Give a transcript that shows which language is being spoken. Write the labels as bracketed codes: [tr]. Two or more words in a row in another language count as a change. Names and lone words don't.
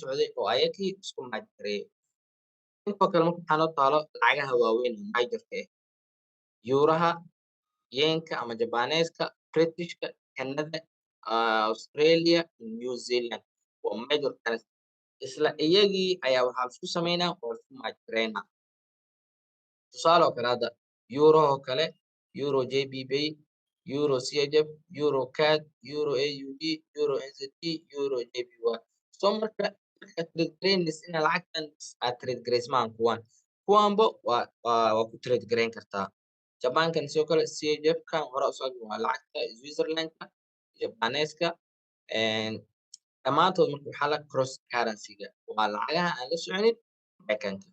[so] socday oo ayakii isku match gareeyay intoo kale marka maxaa noo taalo lacagaha waaweyn oo majorka ah yuuraha yen-ka ama Japanese-ka British-ka Canada Australia iyo New Zealand waa [en] major currency [so] isla iyagii ayaa waxaa laisku sameynaa oo laisku match gareynaa tusaale oo kale hadda euro oo kale euro JPY euro CHF euro CAD euro AUD euro NZD euro JPY so marka trade gareynaysa ina lacagtan aad trade gareysmaan kuwanba waa ku trade gareyn kartaa Jabankan sidoo kale CHF-kan hore usoo waa lacagta Switzerland-ka Japanese-ka dhammaantood marka waxaa la [en] cross currency-ga [so] waa lacagaha aan la soconin maraykanka.